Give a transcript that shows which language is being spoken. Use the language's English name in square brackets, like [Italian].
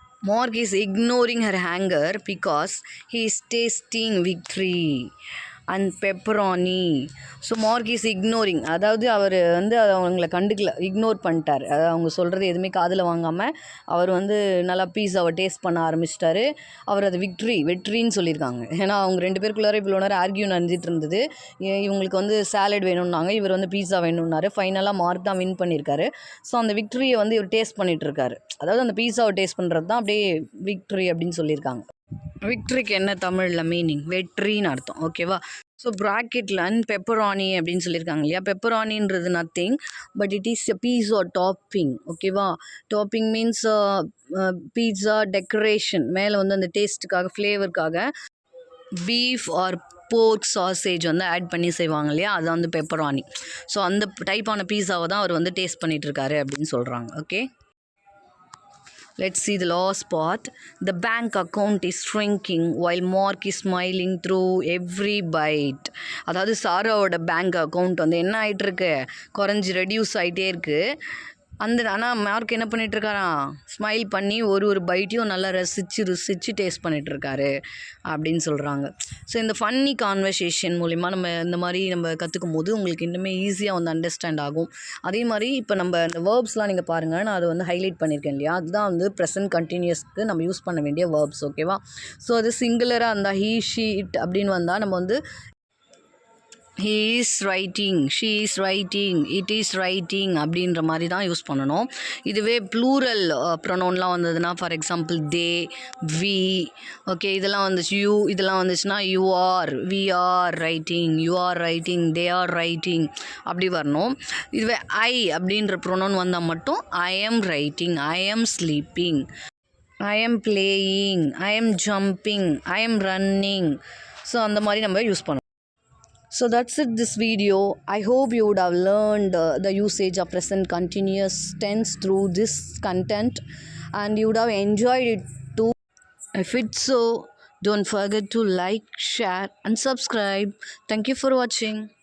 [English] Mark is ignoring her anger because he is tasting victory and pepperoni. [Tamil] So mark [English] is ignoring, [Tamil] அதாவது அவர் வந்து அவங்கள கண்டுக்கல, ignore பண்ணிட்டார். அதாவது அவங்க சொல்கிறது எதுவுமே காதில் வாங்காமல் அவர் வந்து நல்லா பீஸாவை டேஸ்ட் பண்ண ஆரம்பிச்சிட்டாரு. அவர் அது வெற்றின்னு சொல்லியிருக்காங்க. ஏன்னா அவங்க ரெண்டு பேருக்குள்ளார இவ்வளோ நேரம் ஆர்கியூ நடந்துட்டு இருந்தது. இவங்களுக்கு வந்து சாலட் வேணும்னாங்க, இவர் வந்து பீஸா வேணும்னாரு. ஃபைனலாக மார்க் தான் வின் பண்ணியிருக்காரு. ஸோ அந்த விக்ட்ரியை வந்து இவர் டேஸ்ட் பண்ணிகிட்ருக்காரு. அதாவது அந்த பீஸாவை டேஸ்ட் பண்ணுறது தான் அப்படியே விக்ட்ரி அப்படின்னு சொல்லியிருக்காங்க. விக்ட்ரிக்கு என்ன தமிழில் மீனிங், வெற்றின்னு அர்த்தம். ஓகேவா. ஸோ ப்ராக்கெட்டில் பெப்பரானி அப்படின்னு சொல்லியிருக்காங்க இல்லையா, பெப்பரானின்றது [English] Nothing but it is a pizza topping. [Tamil] ஓகேவா. டாப்பிங் மீன்ஸ் பீஸா டெக்கரேஷன், மேலே வந்து அந்த டேஸ்ட்டுக்காக ஃப்ளேவருக்காக பீஃப் ஆர் போர்க் சாசேஜ் வந்து ஆட் பண்ணி செய்வாங்க இல்லையா, அது வந்து பெப்பரானி. ஸோ அந்த டைப்பான பீஸாவை தான் அவர் வந்து டேஸ்ட் பண்ணிகிட்ருக்காரு அப்படின்னு சொல்கிறாங்க. [English] Okay, let's see the last part. The bank account is shrinking while Mark is smiling through every bite. [Tamil] அதாவது சாராவோட பேங்க் அக்கௌண்ட் வந்து என்ன ஆகிட்டு இருக்கு, குறைஞ்சி ரெடியூஸ் ஆகிட்டே இருக்குது. ஆனால் மார்க் என்ன பண்ணிகிட்ருக்காராம், ஸ்மைல் பண்ணி ஒரு பைட்டையும் நல்லா ருசித்து டேஸ்ட் பண்ணிகிட்ருக்காரு அப்படின்னு சொல்கிறாங்க. ஸோ இந்த ஃபன்னி கான்வர்சேஷன் மூலிமா நம்ம இந்த மாதிரி நம்ம கற்றுக்கும் போது உங்களுக்கு இன்னுமே ஈஸியாக வந்து அண்டர்ஸ்டாண்ட் ஆகும். அதே மாதிரி இப்போ நம்ம இந்த வேர்ப்ஸ்லாம் நீங்கள் பாருங்கள், நான் அதை வந்து ஹைலைட் பண்ணியிருக்கேன் இல்லையா, அதுதான் வந்து ப்ரெசன்ட் கண்டினியூஸ்க்கு நம்ம யூஸ் பண்ண வேண்டிய வேர்ப்ஸ். ஓகேவா? ஸோ அது சிங்குலராக இருந்தால் ஹீ ஷீ இட் அப்படின்னு வந்தால் நம்ம வந்து [English] he is writing, she is writing, [Tamil] it is writing அப்படின்ற மாதிரி தான் யூஸ் பண்ணணும். இதுவே ப்ளூரல் ப்ரொனவுன்லாம் வந்ததுன்னா, for example they, we, okay, இதெல்லாம் வந்துச்சு, யூ, இதெல்லாம் வந்துச்சுன்னா [English] you are, we are writing, [Tamil] you are writing, they are writing அப்படி வரணும். இதுவே ஐ அப்படின்ற ப்ரொனவுன் வந்தால் மட்டும் [English] I am writing, I am sleeping, I am playing, I am jumping, I am running. [Tamil] So அந்த மாதிரி நம்ம யூஸ் பண்ணணும். [English] So that's it, this video. I hope you would have learned the usage of present continuous tense through this content and you would have enjoyed it too. If it's so, don't forget to like, share and subscribe. Thank you for watching.